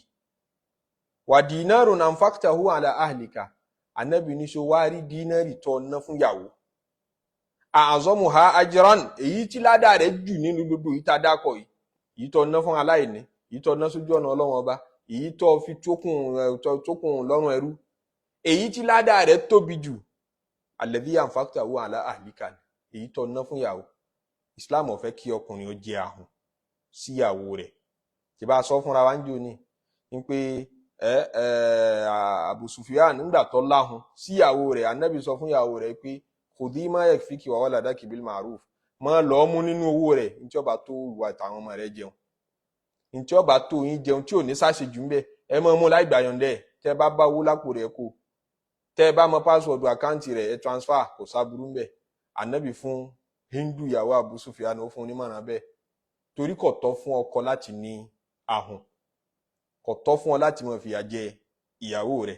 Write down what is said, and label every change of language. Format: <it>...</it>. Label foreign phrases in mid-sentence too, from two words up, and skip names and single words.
<ar>و دينار أنفقته على أهلك,</ar> <yo>Ànábì ní so wá rí dínárì tó ná fún ìyàwó.</yo> <ar>أعظمها أجرا,</ar> <yo>èyí tí ládàá rẹ̀ jù nínú gbogbo yìí tá dákọ̀ yìí, èyí tó ná fún aláìní, èyí tó ná sójú ọ̀nà Ọlọ́run ọba, èyí tó fi tókùn lọ́rùn ẹrú, èyí tí ládàá rẹ̀ tóbi jù</yo> <ar>الذي أنفقته على أهلك,</ar> <yo>èyí tó ná fún ìyàwó. Islam ò fẹ́ kí ọkùnrin ó jẹ ahun sí ìyàwó rẹ̀. Tí bá sọ fúnra wa ń jò ní pé Abu Sufyan nígbà tó láhun sí ìyàwó rẹ̀, Ànábì sọ fún ìyàwó rẹ̀ pé</yo> <ar>خذي ما يكفيك و ولدك بالمعروف,</ar> <yo>má lọ mú nínú owó rẹ̀ ní tí ó bá tó ìwà àtàwọn ọmọ rẹ̀ jẹun, ní tí ó bá tó yín jẹun tí ò ní ṣàṣejù ńbẹ̀, ẹ má mú láì gbà yọ̀ǹdẹ̀. Tẹ́ bá bá owó lápò rẹ̀ kó, tẹ́ bá mọ password àkáǹtì rẹ̀ ẹ transfer, kò sáburú ńbẹ̀. Ànábì fún Hindu ìyàwó Abu Sufyan ó fún onímọ̀ràn bẹ́ẹ̀, torí kò tọ́ fún ọkọ láti ní ahun, kò tọ́ fún ọ láti máa fìyà jẹ ìyàwó rẹ̀.</yo>